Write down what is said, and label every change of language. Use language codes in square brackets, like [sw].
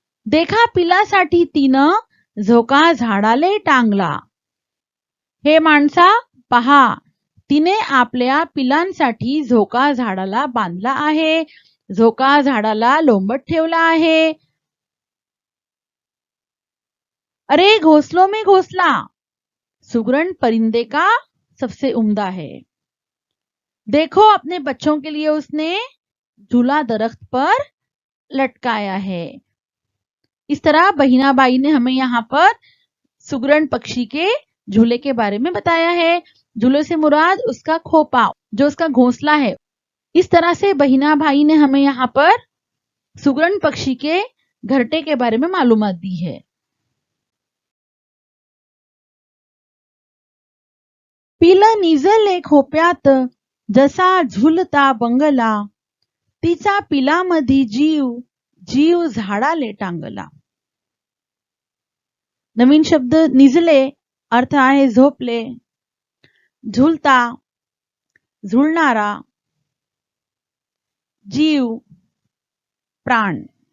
[mr] देखा पिलासाठी तिनं झोका झाडाले टांगला. हे माणसा पहा, तिने आपल्या पिलांसाठी झोका झाडाला बांधला आहे, झोका झाडाला लोंबत ठेवला आहे. [hi] अरे घोंसलों में घोंसला, सुगरण परिंदे का सबसे उम्दा है. देखो अपने बच्चों के लिए उसने झूला दरख्त पर लटकाया है. इस तरह बहिणाबाई ने हमें यहाँ पर सुगरण पक्षी के झूले के बारे में बताया है. झूले से मुराद उसका खोपा, जो उसका घोंसला है. इस तरह से बहिणाबाई ने हमें यहाँ पर सुगरण पक्षी के घरटे के बारे में मालूमात दी है। [mr] पिलं निजले खोप्यात जसा झुलता बंगला, तिचा पिलामधी जीव जीव झाडाले टांगला। नवीन शब्द निजले अर्थ आहे झोपले, झुलता झुलणारा, जीव प्राण।